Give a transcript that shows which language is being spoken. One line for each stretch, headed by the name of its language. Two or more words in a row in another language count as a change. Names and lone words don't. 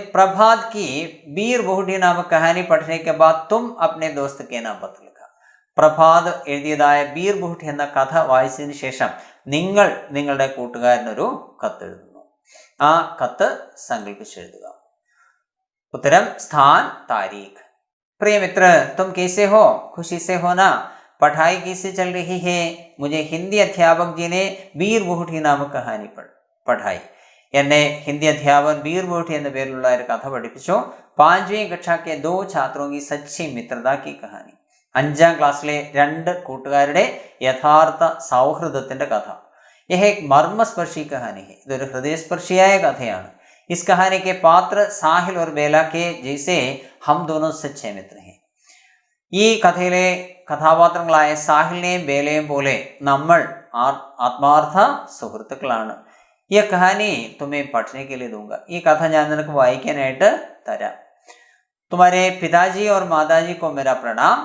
Hindi: प्रभात की बीर बहूटी नामक कहानी पढ़ने के बाद तुम अपने दोस्त के नाम पत्र लिखो.
Malayalam: പ്രഭാത് എഴുതിയതായ ബീർ ബഹുട്ടി എന്ന കഥ വായിച്ചതിന് ശേഷം നിങ്ങൾ നിങ്ങളുടെ കൂട്ടുകാരനൊരു കത്തെഴുതുന്നു. ആ കത്ത് സങ്കല്പിച്ചെഴുതുക. ഉത്തരം
Hindi: स्थान, तारीख. प्रिय मित्र तुम कैसे हो? खुशी से हो ना? पढ़ाई कैसे चल रही है? मुझे हिंदी अध्यापक जी ने बीर बहूठी नामक कहानी पढ़ाई.
Malayalam: എന്നെ ഹിന്ദി അധ്യാപകൻ ബീർ ബഹൂട്ടി എന്ന പേരിലുള്ള ഒരു കഥ പഠിപ്പിച്ചു.
Hindi: 5वीं कक्षा के 2 छात्रों की सच्ची मित्रता की कहानी.
Malayalam: 5ാം ക്ലാസ്സിലെ 2 കൂട്ടുകാരുടെ യഥാർത്ഥ സൗഹൃദത്തിന്റെ കഥ.
Hindi: यह एक मर्मस्पर्शी कहानी है.
Malayalam: ഇതൊരു ഹൃദയസ്പർശിയായ കഥയാണ്.
Hindi: इस कहानी के पात्र साहिल और बेला के जैसे हम दोनों सच्चे मित्र हैं.
Malayalam: ഈ കഥയിലെ കഥാപാത്രങ്ങളായ സാഹിലിനെയും ബേലയും പോലെ നമ്മൾ ആത്മാർത്ഥ സുഹൃത്തുക്കളാണ്.
Hindi: ये कहानी तुम्हें पढ़ने के लिए दूंगा.
Malayalam: ഈ കഥ ഞാൻ നിനക്ക് വായിക്കാനായിട്ട് തരാം.
Hindi: तुम्हारे पिताजी और माताजी को मेरा प्रणाम.